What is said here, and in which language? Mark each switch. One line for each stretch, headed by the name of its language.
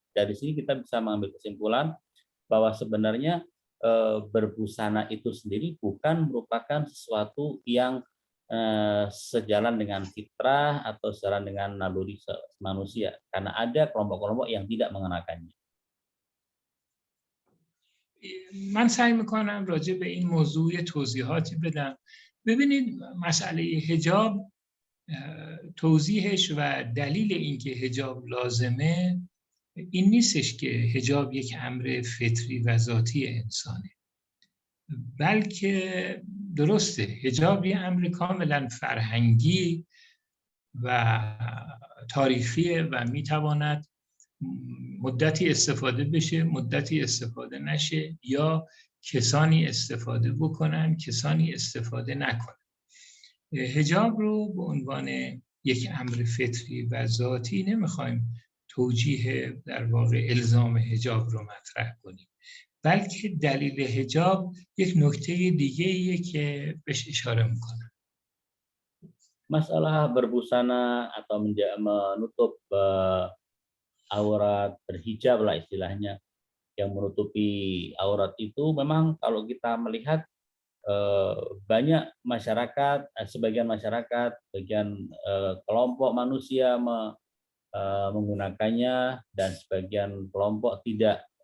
Indonesian: Dari sini kita bisa mengambil kesimpulan bahwa sebenarnya berbusana itu sendiri bukan merupakan sesuatu yang sejalan dengan fitrah atau sejalan dengan naluri manusia, karena ada kelompok-kelompok yang tidak mengenakannya.
Persian: من سعی میکنم راجع به این موضوع توضیحاتی بدم. ببینید مسئله حجاب توضیحش و دلیل اینکه حجاب لازمه این نیستش که حجاب یک امر فطری و ذاتی انسانه، بلکه درسته حجاب یه امر کاملا فرهنگی و تاریخیه و میتواند مدتی استفاده بشه، مدتی استفاده نشه، یا کسانی استفاده بکنن، کسانی استفاده نکنن. حجاب رو به عنوان یک امر فطری و ذاتی نمیخوایم توجیه در واقع الزام حجاب رو مطرح کنیم، بلکه دلیل حجاب یک نکته دیگه‌ایه که بهش اشاره میکنم.
Indonesian: Masalah berbusana atau menutup aurat, berhijab lah istilahnya, yang menutupi aurat itu memang kalau kita melihat banyak masyarakat, sebagian masyarakat, sebagian kelompok manusia menggunakannya dan sebagian kelompok tidak.